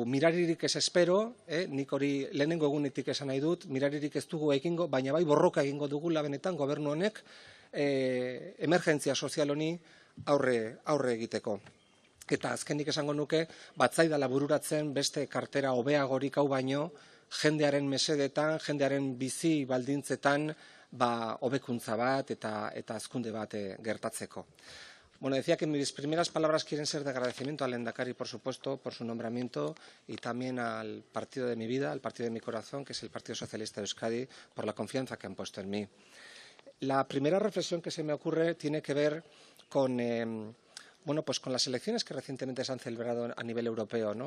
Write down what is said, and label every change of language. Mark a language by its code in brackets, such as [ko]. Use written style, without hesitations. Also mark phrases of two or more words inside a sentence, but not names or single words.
[eu] Miraririk ez espero, nik hori lehenengo egunetik esan nahi dut, miraririk ez dugu egingo, baina bai borroka egingo dugula benetan gobernu honek emergentzia sozial honi aurre egiteko. Eta azkenik esango nuke, batzaidala bururatzen beste kartera hobeagorik hau baino, jendearen mesedetan, jendearen bizi baldintzetan, hobekuntza bat eta hazkunde bat gertatzeko. [es] Bueno, decía que mis primeras palabras quieren ser de agradecimiento al Lehendakari, por supuesto, por su nombramiento y también al partido de mi vida, al partido de mi corazón, que es el Partido Socialista de Euskadi, por la confianza que han puesto en mí. La primera reflexión que se me ocurre tiene que ver con con las elecciones que recientemente se han celebrado a nivel europeo, ¿no?